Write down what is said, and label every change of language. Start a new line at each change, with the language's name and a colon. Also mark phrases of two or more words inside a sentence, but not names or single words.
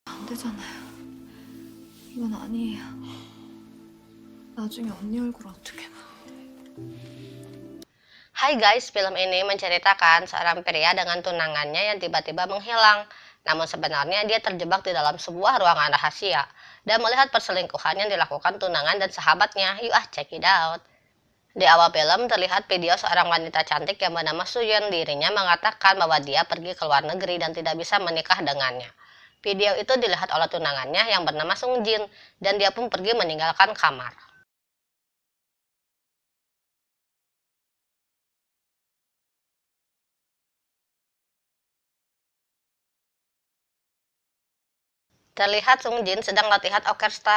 Korean: 되잖아요. 이건 아니에요. 나중에 언니 얼굴 어떻게 봐.
Indonesian: Hai guys, film ini menceritakan seorang pria dengan tunangannya yang tiba-tiba menghilang. Namun sebenarnya dia terjebak di dalam sebuah ruangan rahasia dan melihat perselingkuhan yang dilakukan tunangan dan sahabatnya. Yuk
English: check it out.
Indonesian: Di awal film terlihat video seorang wanita cantik yang bernama Suyun. Dirinya mengatakan bahwa dia pergi ke luar negeri dan tidak bisa menikah dengannya. Video itu dilihat oleh tunangannya yang bernama Sung Jin dan dia pun pergi meninggalkan kamar. Terlihat Sung Jin sedang latihan orkestra.